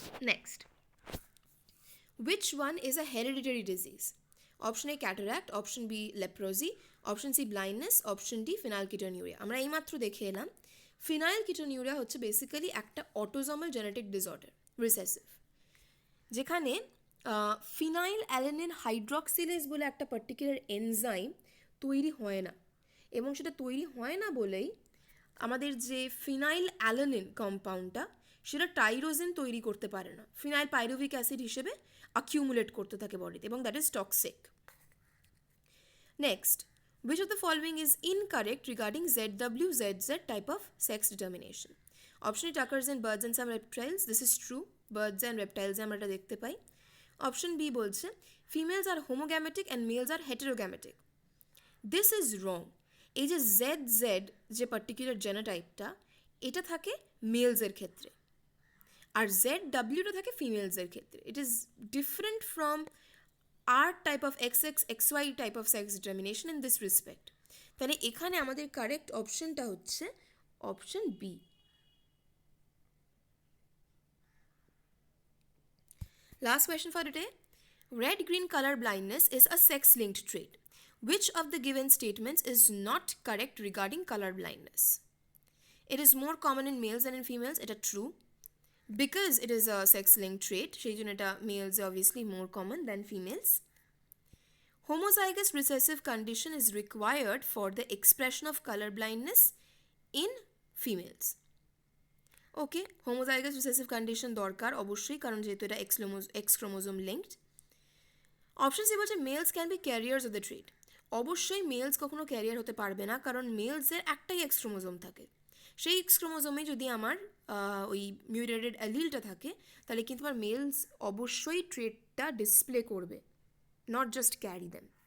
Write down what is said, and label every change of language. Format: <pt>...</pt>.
<en>Next, which one is a hereditary disease? Option A cataract, option B leprosy, option C blindness, option D phenylketonuria.</en> <bn>আমরা এইমাত্র দেখে এলাম ফিনাইলকিটোনিউরিয়া হচ্ছে basically একটা autosomal genetic disorder, recessive, যেখানে phenyl alanine হাইড্রক্সিলেজ বলে একটা পার্টিকুলার এনজাইম তৈরি হয় না, এবং সেটা তৈরি হয় না বলেই আমাদের যে ফিনাইল অ্যালানিন কম্পাউন্ডটা সেটা টাইরোজেন তৈরি করতে পারে না, ফিনাইল পাইরুভিক অ্যাসিড হিসেবে অ্যাকিউমুলেট করতে থাকে বডিতে, এবং</bn> <en>That is toxic. Next, which of the following is incorrect regarding ZWZZ type of sex determination? Option A, occurs in birds and some reptiles. This is true. Birds and reptiles</en> <bn>আমরা এটা দেখতে পাই।</bn> <en>Option B</en> <bn>বলছে</bn> <en>females are homogametic and males are heterogametic. This is wrong.</en> <bn>এই যে ZZ যে particular জেনোটাইপটা, এটা থাকে মেলসের ক্ষেত্রে, আর ZWটা থাকে ফিমেলসের ক্ষেত্রে।</bn> <en>It is different from our type of XX XY type of sex determination in this respect.</en> <bn>তাহলে এখানে আমাদের কারেক্ট অপশনটা হচ্ছে option B.</bn> <en>Last question for today. Red-green color blindness is a sex-linked trait. Which of the given statements is not correct regarding color blindness? It is more common in males than in females. It is true. Because it is a sex-linked trait,</en> <bn>সেই জন্য এটা</bn> <en>males obviously more common than females. Homozygous recessive condition is required for the expression of color blindness in females.</en> <bn>Okay, homozygous recessive condition দরকার অবশ্যই, কারণ যেহেতু এটা x chromosome linked. Option C বলছে</bn> <en>Males can be carriers of the trait.</en> <bn>অবশ্যই মেলস কখনো career হতে পারবে না, কারণ মেলসের একটাই এক্স ক্রোমোজোম থাকে। সেই এক্স ক্রোমোজোমে যদি আমার ওই মিউটেটেড অ্যালিলটা থাকে, তাহলে কিন্তু আমার মেলস অবশ্যই ট্রেটটা ডিসপ্লে করবে,</bn> <en>Not just carry them.</en>